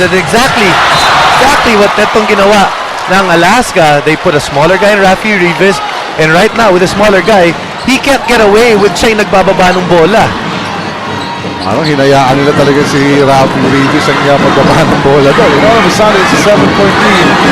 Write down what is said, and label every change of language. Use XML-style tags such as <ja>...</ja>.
<tl>That's exactly what netong ginawa ng Alaska.</tl> <en>They put a smaller guy in Rafi Rivas, and right now with a smaller guy, he can't get away with siya yung nagbababa ng bola.</en> <tl>Ano, hinayaan nila talaga si Rafi Rivas ang magbaba ng bola doon.</tl> <en>You know, all of a sudden, it's a 7-point lead.</en>